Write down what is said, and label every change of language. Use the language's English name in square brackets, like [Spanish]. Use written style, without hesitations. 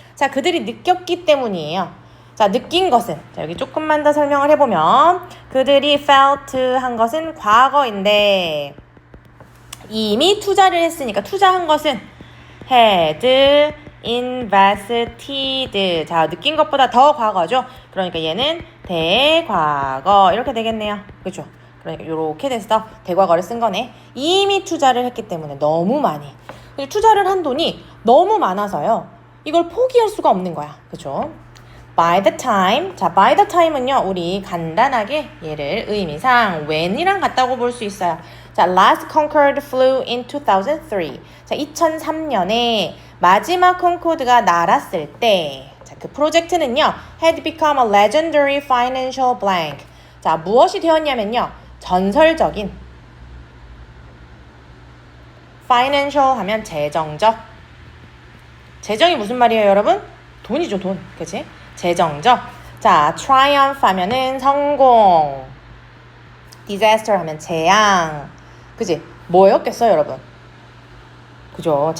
[Korean] 자, 그들이 느꼈기 때문이에요. 자, 느낀 것은 자, 여기 조금만 더 설명을 해보면 그들이 felt 한 것은 과거인데 이미 투자를 했으니까 투자한 것은 [English] had invested [Korean] 자, 느낀 것보다 더 과거죠. 그러니까 얘는 대과거 이렇게 되겠네요. 그렇죠? 그러니까 이렇게 돼서 대과거를 쓴 거네. 이미 투자를 했기 때문에 너무 많이 투자를 한 돈이 너무 많아서요. 이걸 포기할 수가 없는 거야. 그렇죠? [English] By the time 자, by the time은요. [Korean] 우리 간단하게 얘를 의미상 when이랑 같다고 볼 수 있어요. 자, [English] last Concorde flew in 2003 [Korean] 자, 2003년에 마지막 콩코드가 날았을 때 자, 그 프로젝트는요. [English] had become a legendary financial blank 자, [Korean] 무엇이 되었냐면요. 전설적인 financial 하면 재정적 재정이 무슨 말이에요 여러분? 돈이죠 돈 그치? 재정적 자 triumph 하면은 성공 disaster 하면 재앙 그치? 뭐였겠어요 여러분? 그죠?